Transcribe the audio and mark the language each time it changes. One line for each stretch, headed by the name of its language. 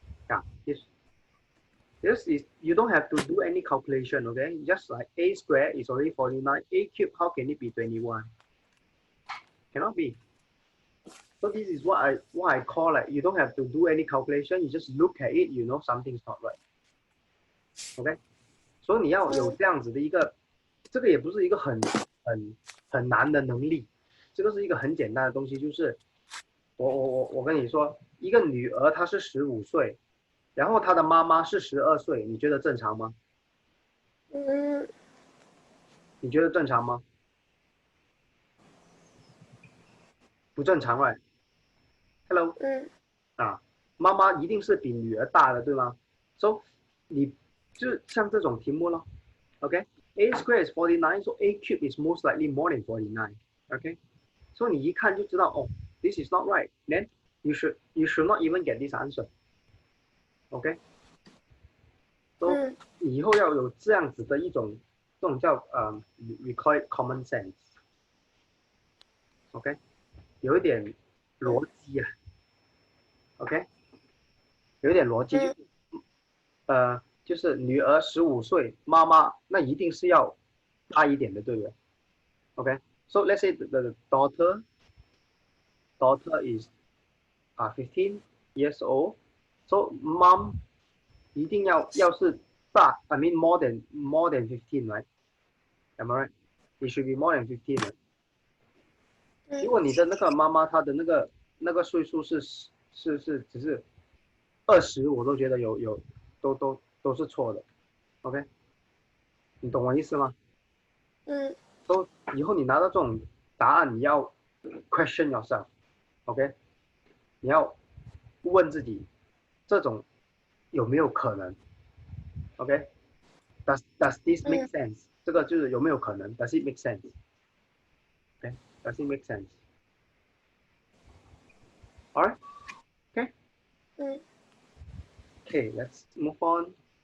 English: Yeah, this is you don't have to do any calculation. Okay, just like a square is already 49. A cube, how can it be 21? Cannot be. So this is what I call like you don't have to do any calculation. You just look at it, you know something's not right.
Chinese: OK， 所以你要有这样子的一个，这个也不是一个很难的能力，这个是一个很简单的东西，就是我跟你说，一个女儿她是15岁，然后她的妈妈是12岁，你觉得正常吗？你觉得正常吗？不正常哎。Hello。啊，妈妈一定是比女儿大的，对吗 ？So 你就像这种题目咯 ，OK？
English: A square is 49, so A cube is most likely more than 49. OK？
Chinese: 所以你一看就知道，哦 ，
English: this is not right. Then you should not even get this answer. OK？
Chinese: So 你以后要有这样子的一种，这种叫
English: we call it common sense.
Chinese: OK？ 有一点逻辑啊。OK？有一点逻辑，就是女儿15岁，妈妈那一定是要大一点的，对不对
English: ？OK， so let's say the daughter is 15 years old, so mom
Chinese: 一定要是大
English: ，I mean more than 15, right? Am I right? It should be more than 15, right?
Chinese: 如果你的那个妈妈她的那个岁数是只是20，我都觉得有都是错的 ，OK？你懂我意思吗？都以后你拿到这种答案，你要
English: question yourself，
Chinese: OK？你要问自己，这种有没有可能 ？OK？
English: Does this make sense？
Chinese: 这个就是有没有可能
English: ？Does it make sense？OK？Does it make sense？Alright？ OK？ Okay, let's move on.